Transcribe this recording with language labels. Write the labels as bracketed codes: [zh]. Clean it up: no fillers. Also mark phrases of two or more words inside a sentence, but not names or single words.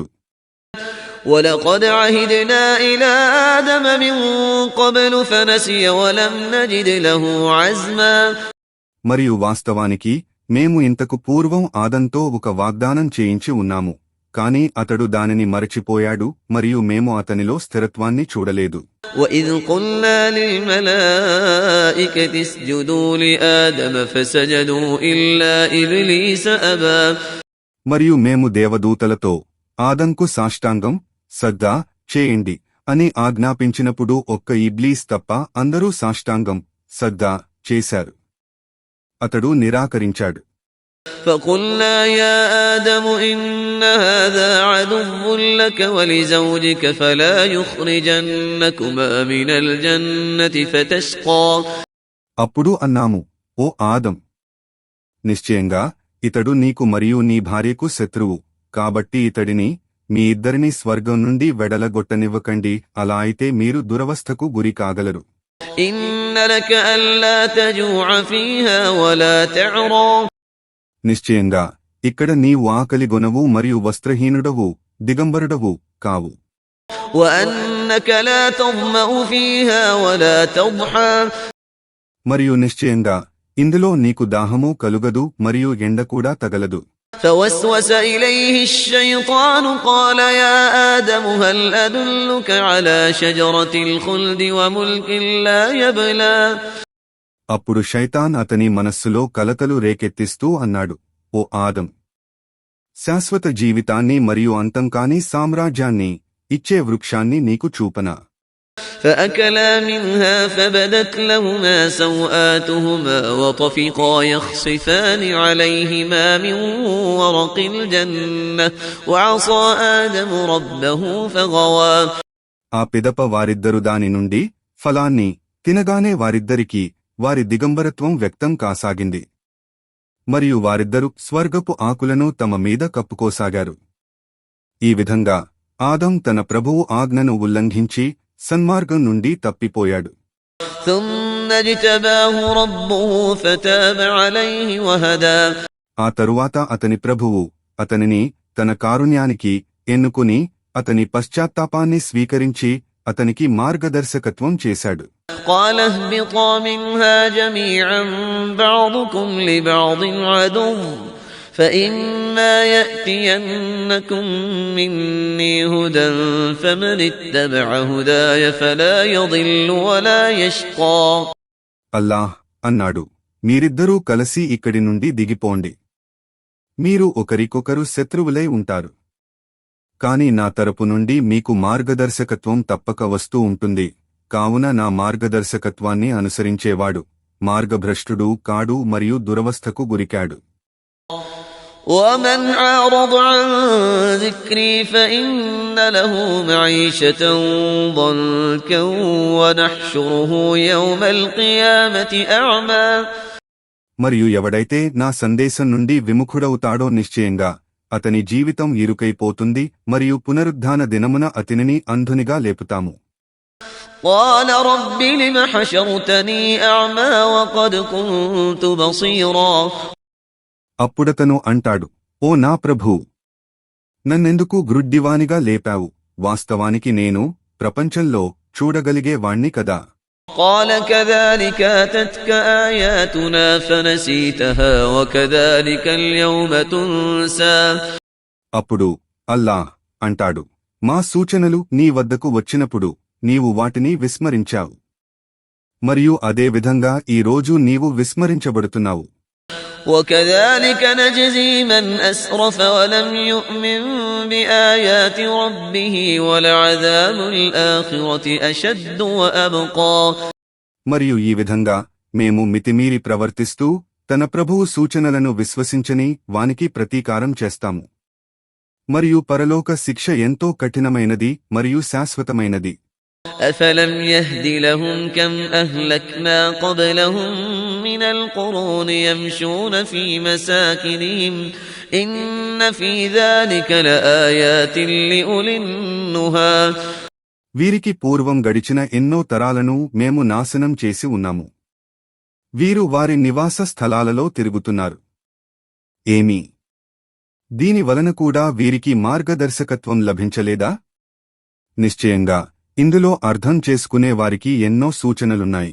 [ar] وَلَقَدْ عَهِدْنَا إِلَى آدَمَ مِنْ قَبْلُ فَنَسِيَ وَلَمْ نَجِدْ لَهُ عَزْمًا. [te] మరియు వాస్తవానికి మేము ఇంతకు పూర్వం ఆదంతో ఒక వాగ్దానం చేయించి ఉన్నాము, కాని అతడు దానిని మరచిపోయాడు మరియు మేము అతనిలో స్థిరత్వాన్ని చూడలేదు. [ar] وَإِذْ قُلْنَا لِلْمَلَائِكَةِ اسْجُدُوا لِآدَمَ فَسَجَدُوا إِلَّا إِبْلِيسَ أَبَى. [te] మరియు మేము దేవదూతలతో ఆదంకు సాష్టాంగం సజ్దా చేయండి అని ఆజ్ఞాపించినప్పుడు ఒక్క ఇబ్లీస్ తప్ప అందరూ సాష్టాంగం సజ్దా చేశారు. అతడు నిరాకరించాడు. [ar] فقلنا يا آدم إن هذا عدو لك ولزوجك فلا يخرجنكما من الجنة فتشقى. [te] అప్పుడు అన్నాము, ఓ ఆదం, నిశ్చయంగా ఇతడు నీకు మరియు నీ భార్యకు శత్రువు, కాబట్టి ఇతడిని మీ ఇద్దరిని స్వర్గం నుండి వెడలగొట్టనివ్వకండి, అలా అయితే మీరు దురవస్థకు గురి కాగలరు. [ar] إن لك ألا تجوع فيها ولا تعرى. [te] నిశ్చయంగా ఇక్కడ నీవు ఆకలిగొనవు మరియు వస్త్రహీనుడవు దిగంబరుడవు కావు. [ar] وأنك لا تظمأ فيها ولا تضحى. [te] మరియు నిశ్చయంగా ఇందులో నీకు దాహము కలుగదు మరియు ఎండ కూడా తగలదు. [ar] فوسوس إليه الشيطان قال يا آدم هل أدلك على شجرة الخلد وملك لا يبلى. [te] అప్పుడు శైతాన్ అతని మనస్సులో కలతలు రేకెత్తిస్తూ అన్నాడు, ఓ ఆదం, శాశ్వత జీవితాన్ని మరియు అంతంకాని సామ్రాజ్యాన్ని ఇచ్చే వృక్షాన్ని నీకు చూపనా. [ar] فأكلا منها فبدت لهما سوآتهما وطفقا يخصفان عليهما من ورق الجنة وعصى آدم ربه فغوى. [te] ఆ పిదప వారిద్దరు దాని నుండి ఫలాన్ని తినగానే వారిద్దరికీ వారి దిగంబరత్వం వ్యక్తం కాసాగింది మరియు వారిద్దరూ స్వర్గపు ఆకులను తమ మీద కప్పుకోసాగారు. ఈ విధంగా ఆదం తన ప్రభువు ఆజ్ఞను ఉల్లంఘించి సన్మార్గం నుండి తప్పిపోయాడు. [ar] ثم اجتباه ربه فتاب عليه وهدى. [te] ఆ తరువాత అతని ప్రభువు అతనిని తన కారుణ్యానికి ఎన్నుకుని అతని పశ్చాత్తాపాన్ని స్వీకరించి అతనికి మార్గదర్శకత్వం చేశాడు. [ar] قال اهبطا منها جميعا بعضكم لبعض عدو فإما يأتينكم مني هدى فمن اتبع هداي فلا يضل ولا يشقى. [te] అల్లాహ్ అన్నాడు, మీరిద్దరూ కలిసి ఇక్కడి నుండి దిగిపోండి. మీరు ఒకరికొకరు శత్రువులై ఉంటారు, కాని నా తరపు నుండి మీకు మార్గదర్శకత్వం తప్పక వస్తూ ఉంటుంది. కావున నా మార్గదర్శకత్వాన్ని అనుసరించేవాడు మార్గభ్రష్టుడు కాడు మరియు దురవస్థకు గురికాడు. [ar] ومن أعرض عن ذكري فإن له معيشة ضنكا ونحشره يوم القيامة أعمى. [te] మరియు ఎవడైతే నా సందేశం నుండి విముఖుడవుతాడో నిశ్చయంగా అతని జీవితం ఇరుకైపోతుంది మరియు పునరుద్ధాన దినమున అతనిని అంధునిగా లేపుతాము. [ar] قال رب لم حشرتني أعمى وقد كنت بصيرا. [te] అప్పుడతను అంటాడు, ఓ నా ప్రభూ, నన్నెందుకు గ్రుడ్డివానిగా లేపావు? వాస్తవానికి నేను ప్రపంచంలో చూడగలిగే వాణ్ణి కదా. [ar] قال كذلك أتتك آياتنا فنسيتها وكذلك اليوم تنسى. [te] అప్పుడు అల్లాహ్ అంటాడు, మా సూచనలు నీ వద్దకు వచ్చినప్పుడు నీవు వాటిని విస్మరించావు, మరియు అదే విధంగా ఈ రోజు నీవు విస్మరించబడుతున్నావు. [ar] وكذلك نجزي من أسرف ولم يؤمن بآيات ربه ولعذاب الآخرة أشد وأبقى. [te] మరియు ఈ విధంగా మేము మితిమీరి ప్రవర్తిస్తూ తన ప్రభువు సూచనలను విశ్వసించని వానికి ప్రతీకారం చేస్తాము. మరియు పరలోక శిక్ష ఎంతో కఠినమైనది మరియు శాశ్వతమైనది. [ar] أفلم يهد لهم كم أهلكنا قبلهم من القرون يمشون في مساكنهم إن في ذلك لآيات لأولي النهى. [te] వీరికి పూర్వం గడిచిన ఎన్నో తరాలను మేము నాశనం చేసి ఉన్నాము. వీరు వారి నివాస స్థలాలలో తిరుగుతున్నారు. ఏమి దీని వలన కూడా వీరికి మార్గదర్శకత్వం లభించలేదా? నిశ్చయంగా ఇందులో అర్థం చేసుకునే వారికి ఎన్నో సూచనలున్నాయి.